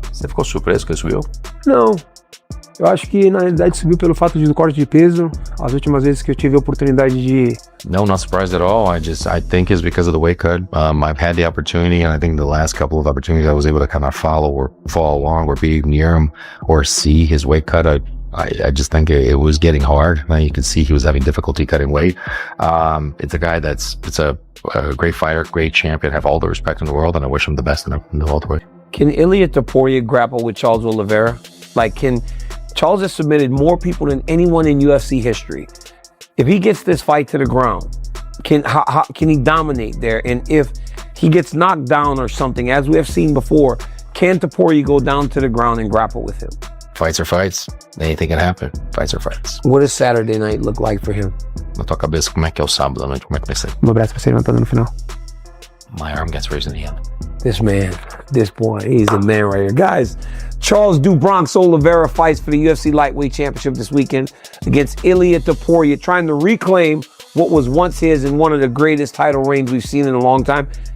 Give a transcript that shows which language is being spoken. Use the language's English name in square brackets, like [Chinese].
[Portuguese] Você ficou surpreso que ele subiu? Não. Eu acho que na realidade subiu pelo fato do corte de peso. As últimas vezes que eu tive a oportunidade de [English] No, not surprised at all. I think it's because of the weight cut. I've had the opportunity, and I think the last couple of opportunities I was able to kind of follow or follow along or be near him or see his weight cut. I just think it was getting hard. You could see he was having difficulty cutting weight. It's a guy it's a great fighter, great champion, have all the respect in the world, and I wish him the best in the welterweight. Can Ilia Topuria grapple with Charles Oliveira? Charles has submitted more people than anyone in UFC history. If he gets this fight to the ground, can he dominate there? And if he gets knocked down or something, as we have seen before, can Topuria go down to the ground and grapple with him? Fights are fights. Anything can happen. Fights are fights. What does Saturday night look like for him? [Portuguese] Na tua cabeça, como é que é o sábado à noite? Como é que vai ser? meu braço vai ser levantado no final. [English] My arm gets raised in the end. This boy, he's the man right here. Guys, Charles do Bronx Oliveira fights for the UFC Lightweight Championship this weekend against Ilia Topuria, trying to reclaim what was once his in one of the greatest title reigns we've seen in a long time.